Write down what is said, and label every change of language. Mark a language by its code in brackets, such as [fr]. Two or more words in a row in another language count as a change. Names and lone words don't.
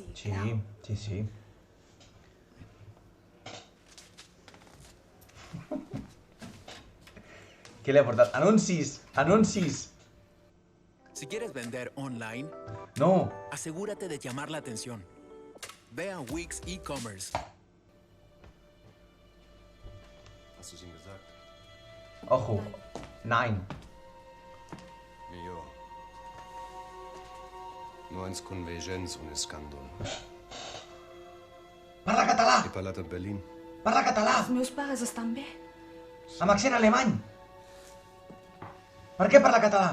[es] Sí, sí, sí. ¿Qué le ha aportado? [ca] ¡Anuncis! ¡Anuncis! [es] Si quieres vender online, No. asegúrate de llamar la atención. Ve a Wix e-commerce. [de] Hast du es ihm gesagt? [es] Ojo. 9. [ca] Jo. No ens convegens un escàndol. Parla català! He parlat amb Berlín. Parla català! Els meus pares estan bé. Amb accent alemany! Per què parla català?